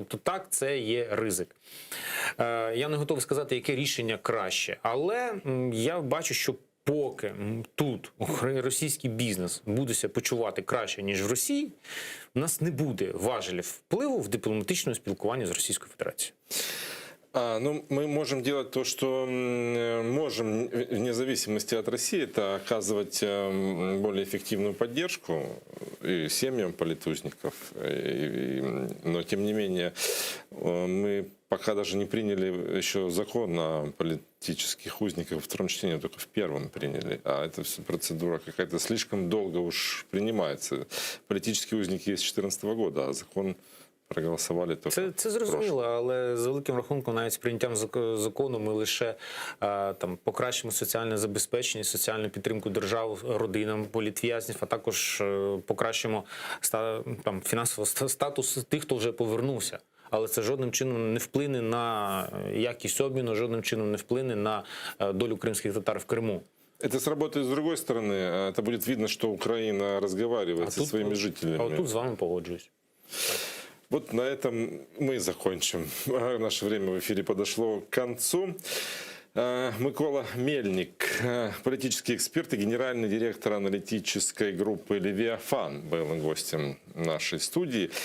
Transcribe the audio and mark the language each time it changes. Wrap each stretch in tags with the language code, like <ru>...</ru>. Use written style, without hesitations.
<uk>Тобто так, це є ризик. Я не готовий сказати, яке рішення краще, але я бачу, що поки тут російський бізнес буде себе почувати краще, ніж в Росії, у нас не буде важелів впливу в дипломатичному спілкуванні з Російською Федерацією.</uk> <ru>Ну, мы можем делать то, что можем, вне зависимости от России, это оказывать более эффективную поддержку и семьям политузников. Но, тем не менее, мы пока даже не приняли еще закон о политических узниках во втором чтении, только в первом приняли. А эта вся процедура какая-то слишком долго уж принимается. Политические узники есть с 2014 года, а закон</ru> <uk>проголосували. Це зрозуміло, але за великим рахунком навіть з прийняттям закону ми лише там покращимо соціальне забезпечення, соціальну підтримку держав, родинам політв'язнів, а також покращимо там фінансовий статус тих, хто вже повернувся. Але це жодним чином не вплине на якість обміну, жодним чином не вплине на долю кримських татар в Криму.</uk> <ru>Это сработает с другой стороны. Это будет видно, что Украина разговаривает со своими жителями.</ru> <uk>А тут з вами погоджуюсь.</uk> <ru>Вот на этом мы закончим. Наше время в эфире подошло к концу. Микола Мельник, политический эксперт и генеральный директор аналитической группы «Левиафан», был гостем нашей студии.</ru>